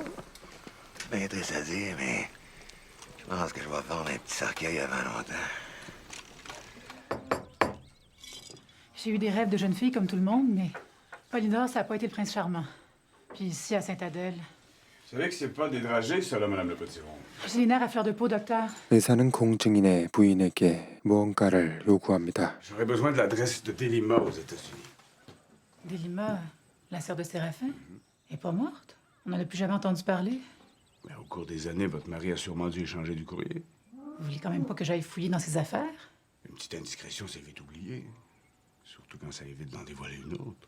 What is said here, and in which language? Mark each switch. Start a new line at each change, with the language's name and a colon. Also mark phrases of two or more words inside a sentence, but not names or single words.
French: Bien triste à dire, mais je pense que je vais vendre un petit cercueil avant longtemps. J'ai eu des rêves de jeune fille comme tout le monde, mais Polydore, ça n'a pas été le prince charmant. Puis ici, à Sainte-Adèle, Vous savez que c'est pas des dragées, ça, là, Madame Le Potiron. j'ai les nerfs à fleur de peau, docteur.
Korean: 의사는 공증인의 부인에게 무언가를 요구합니다.
French: J'aurais besoin de l'adresse de Delima aux États-Unis. Delima, la sœur de Séraphin, est pas morte. On n'en a plus jamais entendu parler. Mais au cours des années, votre mari a sûrement dû échanger du courrier. Vous voulez quand même pas que j'aille fouiller dans ses affaires? Une petite indiscrétion, c'est vite oublié. Surtout quand ça évite d'en dévoiler une autre.